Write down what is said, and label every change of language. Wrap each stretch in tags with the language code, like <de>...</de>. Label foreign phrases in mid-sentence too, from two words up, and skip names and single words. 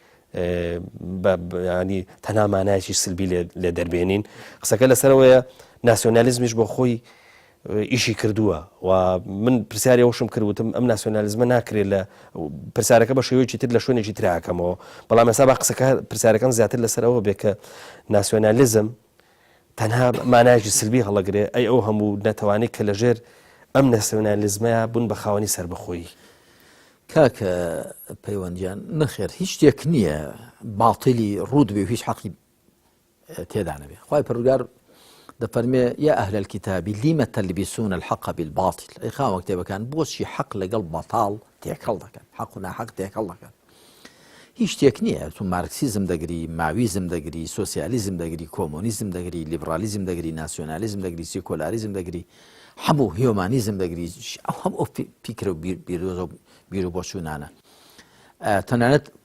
<ckb>ینی تەنها مانایەکی سلبی لێ دەربێنین قسەکە لەسەرەوەیە ناسیۆنالیزمیش بۆ خۆی ئیشی کردووە و من پرسیاری ئەوشم کردوتم ئەم ناسیۆنالیزمە ناکرێت لە پرسیارەکە بە شێوەیەکی تر لە شوێنێکی تراکەمەوە بەڵام ئێستا بە قسەکە پرسیارەکان زیاتر لەسەرەوە بێ کە ناسیۆنالیزم تەنها مانایەکی سلبی هەڵەگرێ ئەی ئەو هەموو نەتەوانێت کە لەژێر ئەم ناسیۆنالیزمەیە بوون بە خاوەنی سەربەخۆیی کاکە پەیوەندیان نەخێر هیچ شتێک نییە باڵتیلی ڕوود بێ هیچ حەقی تێدا نەبێ خوای پەروەردگار دەفەرمێ</ckb> <ar>یا ئەهل الكتاب لم تلبسون الحق بالباطل</ar> <ckb>ئەی خاوە کتێبەکان بۆچی حەق لەگەڵ بەتاڵ تێکەڵ دەکەن حەق و ناحەق تێکەڵ دەکەن هیچ شتێک نییە تو مارکسیزم دەگری ماویزم دەگری سۆسیالیزم دەگری کۆمۆنیزم دەگری لیبرالیزم دەگری ناسیۆنالیزم دەگری سیکۆلاریزم دەگری هەموو هیۆمانیزم دەگری هەم ئەو پیکرە و بیر و بۆچوونانە تەنانەت</ckb>